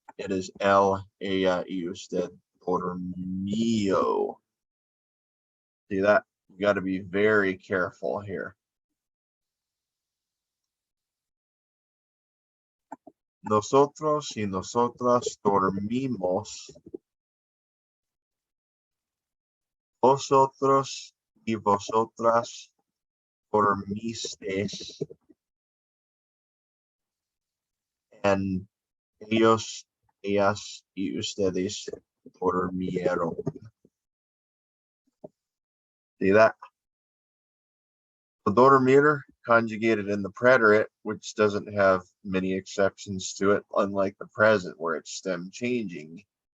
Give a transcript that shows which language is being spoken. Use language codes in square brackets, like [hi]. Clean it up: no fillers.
[en] It is [es] él, ella, y usted dormió. [en] See that? You got to be very careful here. [es] Nosotros y nosotras dormimos. Vosotros y vosotras dormisteis. And ellos, ellas y ustedes durmieron. [en] See that? The dormir conjugated in the preterit, which doesn't have many exceptions to it, unlike the present where it's stem changing.